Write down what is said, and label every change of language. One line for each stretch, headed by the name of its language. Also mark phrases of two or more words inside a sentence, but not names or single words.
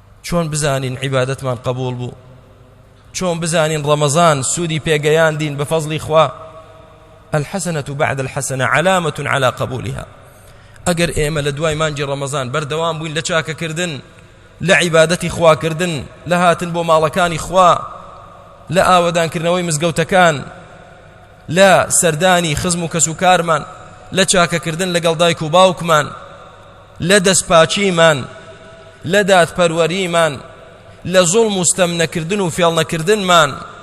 Central Kurdish: چۆن بزانین عیبادەتمان قبول بوو، چۆن بزانین ڕەمەزان سوودی پێگەیاندین بفەزلی خوا.
Arabic: الحسنة بعد الحسنة علامة على قبولها.
Central Kurdish: ئەگەر ئێمە لە دوای مانجی ڕەمەزان بەردەوام بووین لە چاکەکردن، لە عیبادەتی خواکردن، لە هاتن بۆ ماڵەکانی خوا، لە ئاوەدانکردنەوەی مزگەوتەکان، لە سەردانی خزم و کەسوکارمان، لە چاکەکردن لەگەڵ دایک و باوکمان، لە دەستپاچیمان، لە دادپەروەریمان، لە زوڵم و ستەم نەکردن و فێڵ نەکردنمان،